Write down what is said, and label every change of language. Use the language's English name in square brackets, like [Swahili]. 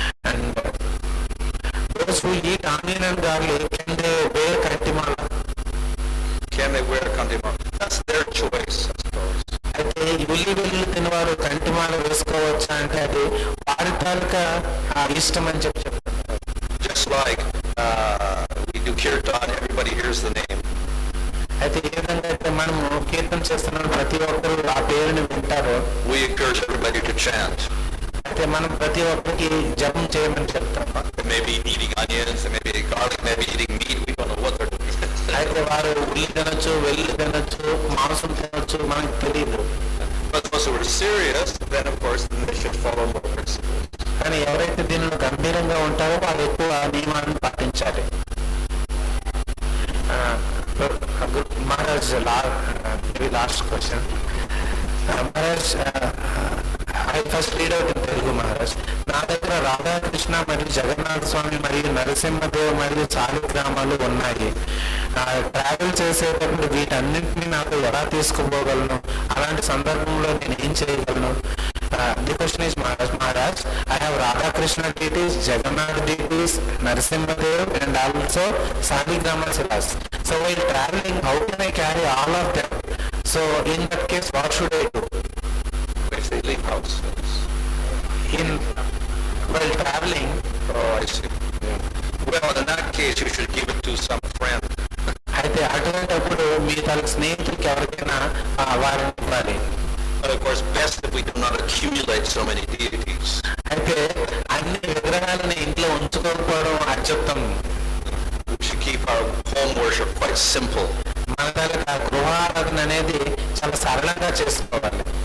[English] And those who eat onion and garlic, can they wear kantimala? Can they wear kantimala? That's their choice, I suppose. [Telugu] అయితే ఉల్లి వెల్లుల్లి తినవారు కంటిమాల వేసుకోవచ్చా అంటే అది వారి తాలూకా ఇష్టం అని చెప్తారు. [English] Just like we do kirtan, everybody hears the name. [Telugu] అయితే ఏ విధంగా అయితే మనము కీర్తన చేస్తున్న ప్రతి ఒక్కరు ఆ పేరుని వింటారో, [English] We encourage everybody to chant. [Telugu] అయితే మనం ప్రతి ఒక్కరికి జపం చేయమని చెప్తాం. [English] They may be eating onions, they may be eating garlic, they may be eating meat. We don't know what they're doing. [Telugu] అయితే వారు ఉల్లి తినొచ్చు, వెల్లుల్లి తినొచ్చు, మాంసం తినొచ్చు, మనకు తెలియదు. [English] But those who are serious, then of course they should follow more principles. [Telugu] కానీ ఎవరైతే దీనిలో గంభీరంగా ఉంటారో వాళ్ళు ఎక్కువ నియమాలను పాటించాలి. [English] Maharaj, maybe last question. Maharaj, I first read out in Telugu, Maharaj. [Telugu] నా దగ్గర రాధాకృష్ణ మరియు జగన్నాథ స్వామి మరియు నరసింహదేవ్ మరియు చాలు గ్రామాలు ఉన్నాయి. ట్రావెల్ చేసేటప్పుడు వీటన్నింటినీ నాకు ఎలా తీసుకుపోగలను? అలాంటి సందర్భంలో నేను ఏం చేయగలను? [English] The question is, Maharaj, I have Radha Krishna deities, Jagannath deities, Narasimhadev, and also Saligrama Silas. So while traveling, how can I carry all of them? So in that case, what should I do? If they leave house. While traveling. Oh, I see. Yeah. Well, in that case, you should give it to some friend. [Telugu] అయితే అటువంటిప్పుడు మీ తన స్నేహితుడికి ఎవరికైనా వారిని ఇవ్వాలి. [English] But of course, best if we do not accumulate so many deities. [Telugu] అయితే అన్ని విగ్రహాలను ఇంట్లో ఉంచుకోకపోవడం అత్యుత్తం. [English] We should keep our home worship quite simple. [Telugu] మన దగ్గర గృహారాధన అనేది చాలా సరళంగా చేసుకోవాలి.